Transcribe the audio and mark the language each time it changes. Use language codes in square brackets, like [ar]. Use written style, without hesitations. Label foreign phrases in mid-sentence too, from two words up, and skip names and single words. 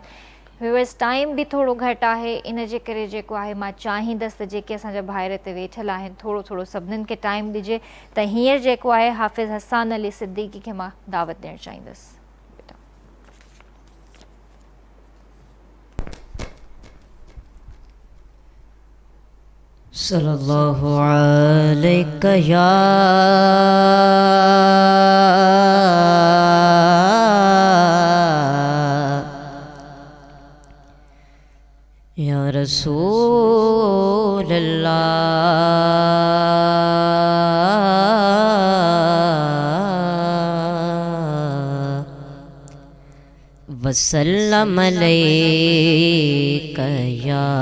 [en] viewers time [sd] भी थोड़ो घटि आहे, इन जे करे जेको आहे मां चाहींदसि त जेके असांजा भाइर हिते वेठल आहिनि थोरो सभिनीनि खे टाइम ॾिजे. त हींअर जेको आहे हाफ़िज़ हसान अली सिद्दीक़ी खे मां दावत ॾियणु चाहींदसि. [ar] صلی اللہ علیہ یا رسول اللہ وسلم علیک یا